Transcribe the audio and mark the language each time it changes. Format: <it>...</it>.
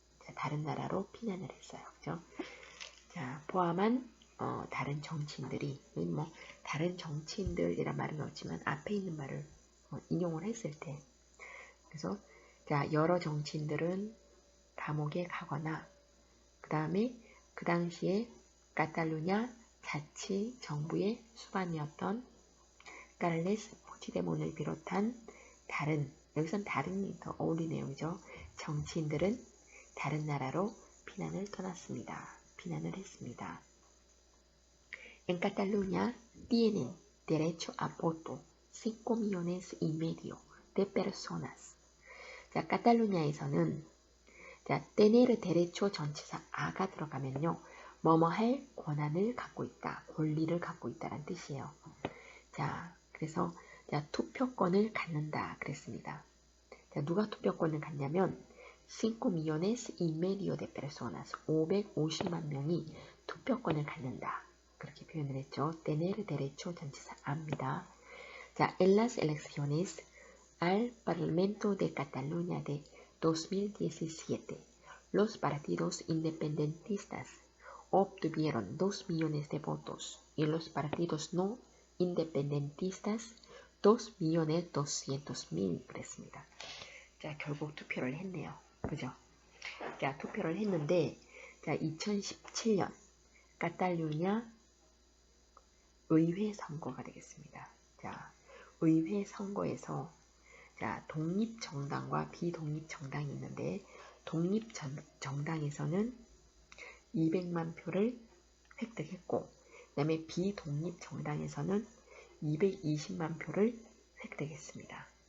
<ko>자, 다른 나라로 피난을 했어요. 그죠? 자, 포함한 다른 정치인들이 뭐 다른 정치인들이란 말은 없지만 앞에 있는 말을 인용을 했을 때 그래서 자, 여러 정치인들은 감옥에 가거나 그 다음에 그 당시에 카탈루냐 자치 정부의 수반이었던 카를레스 푸치데몬을 비롯한 다른 여기선 다른이 더 어울리네요. 그죠? 정치인들은 다른 나라로 피난을 떠났습니다. 피난을 했습니다.</ko> <es>En Cataluña tienen derecho a voto 5 millones y medio de personas.</es> <ko>자, 카탈루냐에서는 자, tener derecho 전치사 a가 들어가면요. 뭐뭐 할 권한을 갖고 있다. 권리를 갖고 있다라는 뜻이에요. 자, 그래서 자, 투표권을 갖는다 그랬습니다. 자, 누가 투표권을 갖냐면</ko> <es>5 millones y medio de personas</es> <ko>550만 명이 투표권을 갖는다. 그렇게 표현을 했죠.</ko> <es>tener derecho 전치사 a입니다. 자, en las elecciones al Parlamento de Cataluña de 2017, los partidos independentistas obtuvieron 2 millones de votos y los partidos no independentistas 2 millones 200 mil</es> <ko>그랬습니다. 자, 결국 투표를 했네요. 그죠? 자, 투표를 했는데, 자, 2017년 카탈루냐 의회 선거가 되겠습니다. 자, 의회 선거에서 자, 독립정당과 비독립정당이 있는데 독립정당에서는 200만 표를 획득했고 그 다음에 비독립정당에서는 220만 표를 획득했습니다.</ko>